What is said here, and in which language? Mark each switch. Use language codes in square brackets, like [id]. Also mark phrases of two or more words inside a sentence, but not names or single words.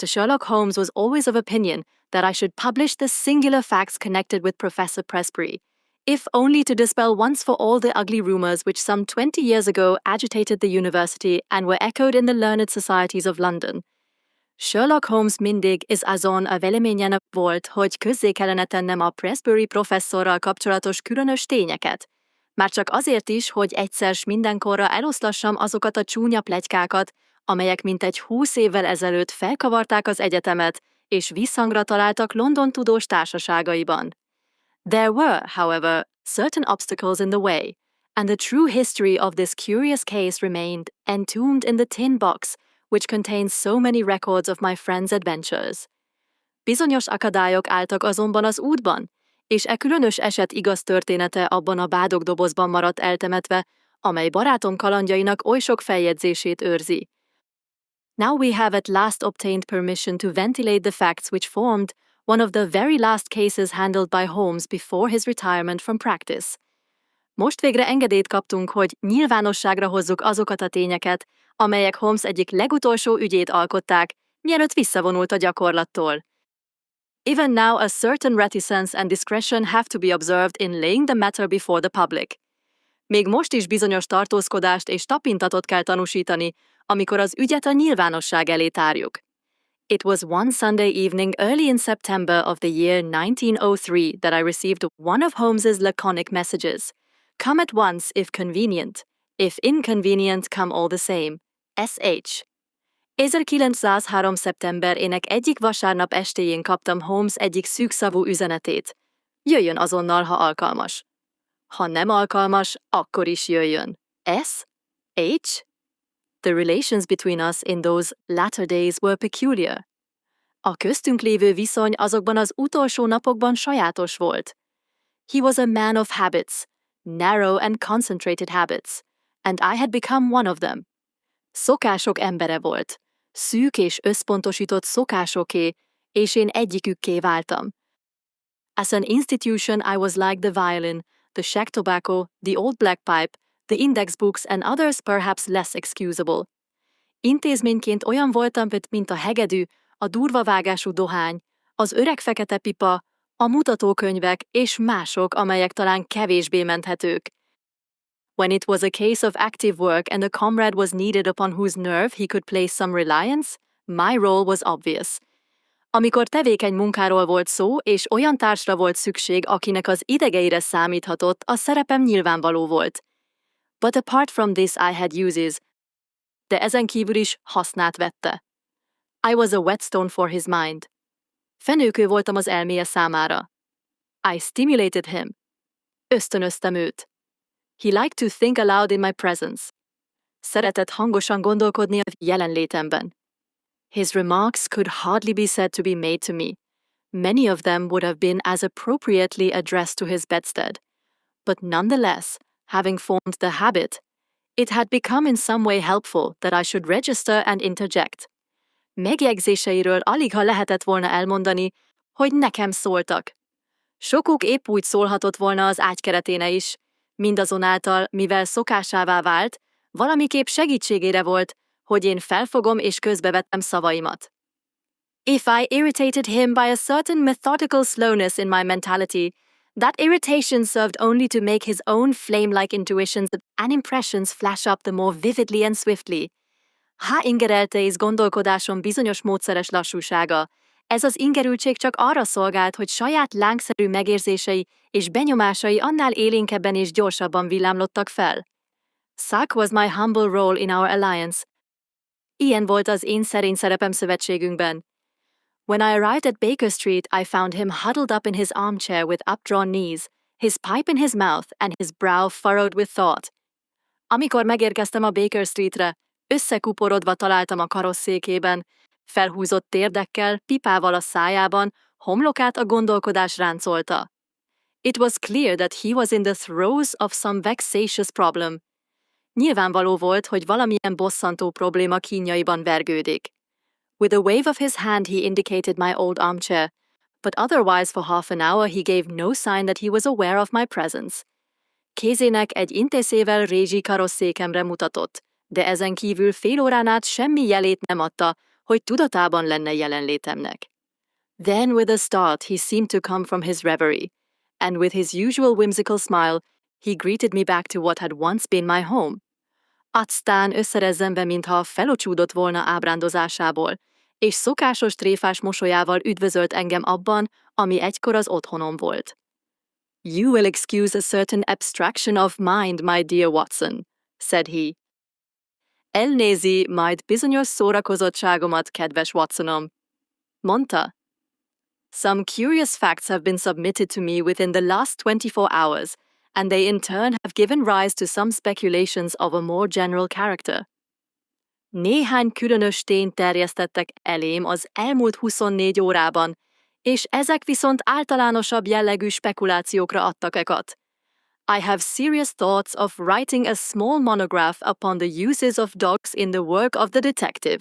[en] Sherlock Holmes was always of opinion that I should publish the singular facts connected with Professor Presbury, if only to dispel once for all the ugly rumors which some 20 years ago agitated the university and were echoed in the learned societies of London. [hu] Sherlock Holmes mindig is azon a véleményen volt, hogy közzé kellene tennem a Presbury professzorral kapcsolatos különös tényeket. Már csak azért is, hogy egyszer s mindenkorra eloszlassam azokat a csúnya pletykákat, amelyek mintegy 20 évvel ezelőtt felkavarták az egyetemet, és visszhangra találtak London tudós társaságaiban. [en] There were, however, certain obstacles in the way, and the true history of this curious case remained entombed in the tin box, which contains so many records of my friend's adventures. [hu] Bizonyos akadályok álltak azonban az útban, és e különös eset igaz története abban a bádogdobozban maradt eltemetve, amely barátom kalandjainak oly sok feljegyzését őrzi. [en] Now we have at last obtained permission to ventilate the facts which formed one of the very last cases handled by Holmes before his retirement from practice. [hu] Most végre engedélyt kaptunk, hogy nyilvánosságra hozzuk azokat a tényeket, amelyek Holmes egyik legutolsó ügyét alkották, mielőtt visszavonult a gyakorlattól. [en] Even now a certain reticence and discretion have to be observed in laying the matter before the public. [hu] Még most is bizonyos tartózkodást és tapintatot kell tanúsítani, amikor az ügyet a nyilvánosság elé tárjuk. [en] It was one Sunday evening early in September of the year 1903 that I received one of Holmes's laconic messages. Come at once if convenient. If inconvenient, come all the same. S.H. 1903. [hu] szeptemberének egyik vasárnap estéjén kaptam Holmes egyik szűkszavú üzenetét. Jöjjön azonnal, ha alkalmas. Ha nem alkalmas, akkor is jöjjön. S. H. [en] The relations between us in those latter days were peculiar. [hu] A köztünk lévő viszony azokban az utolsó napokban sajátos volt. [en] He was a man of habits, narrow and concentrated habits, and I had become one of them. [hu] Szokások embere volt, szűk és összpontosított szokásoké, és én egyikükké váltam. [en] As an institution I was like the violin, the shag tobacco, the old black pipe, the index books and others perhaps less excusable. [hu] Intézményként olyan voltam, mint a hegedű, a durva vágású dohány, az öreg fekete pipa, a mutatókönyvek és mások, amelyek talán kevésbé menthetők. [en] When it was a case of active work and a comrade was needed upon whose nerve he could place some reliance, my role was obvious. [hu] Amikor tevékeny munkáról volt szó, és olyan társra volt szükség, akinek az idegeire számíthatott, a szerepem nyilvánvaló volt. [en] But apart from this I had uses. [hu] De ezen kívül is hasznát vette. [en] I was a whetstone for his mind. [hu] Fenőkő voltam az elméje számára. [en] I stimulated him. [hu] Ösztönöztem őt. [en] He liked to think aloud in my presence. [hu] Szeretett hangosan gondolkodni a jelenlétemben. [en] His remarks could hardly be said to be made to me. Many of them would have been as appropriately addressed to his bedstead. But nonetheless, having formed the habit, it had become in some way helpful that I should register and interject. [hu] Megjegyzéseiről aligha lehetett volna elmondani, hogy nekem szóltak. Sokuk épp úgy szólhatott volna az ágykereténe is, mindazonáltal, mivel szokásává vált, valamiképp segítségére volt, hogy én felfogom és közbevettem szavaimat. [en] If I irritated him by a certain methodical slowness in my mentality, that irritation served only to make his own flame-like intuitions and impressions flash up the more vividly and swiftly. [hu] Ha ingerelte és gondolkodásom bizonyos módszeres lassúsága, ez az ingerültség csak arra szolgált, hogy saját lángszerű megérzései és benyomásai annál élénkebben és gyorsabban villámlottak fel. [en] Such was my humble role in our alliance. [hu] Ilyen volt az én szerény szerepem szövetségünkben. [en] When I arrived at Baker Street, I found him huddled up in his armchair with updrawn knees, his pipe in his mouth and his brow furrowed with thought. [hu] Amikor megérkeztem a Baker Streetre, összekuporodva találtam a karosszékében, felhúzott térdekkel, pipával a szájában, homlokát a gondolkodás ráncolta. [en] It was clear that he was in the throes of some vexatious problem. [hu] Nyilvánvaló volt, hogy valamilyen bosszantó probléma kínjaiban vergődik. [en] With a wave of his hand he indicated my old armchair, but otherwise for half an hour he gave no sign that he was aware of my presence. [hu] Kézének egy intészével rézsi karosszékemre mutatott, de ezen kívül fél órán át semmi jelét nem adta, hogy tudatában lenne jelenlétemnek. [en] Then with a start he seemed to come from his reverie, and with his usual whimsical smile he greeted me back to what had once been my home. [hu] Aztán összerezzenve, mintha felocsúdott volna ábrándozásából, és szokásos tréfás mosolyával üdvözölt engem abban, ami egykor az otthonom volt. [en] You will excuse a certain abstraction of mind, my dear Watson, said he. [hu] Elnézi majd bizonyos szórakozottságomat, kedves Watsonom, mondta. [en] Some curious facts have been submitted to me within the last 24 hours, and they in turn have given rise to some speculations of a more general character. [hu] Néhány különös tényt terjesztettek elém az elmúlt 24 órában, és ezek viszont általánosabb jellegű spekulációkra adtak ekat. [en] I have serious thoughts of writing a small monograph upon the uses of dogs in the work of the detective.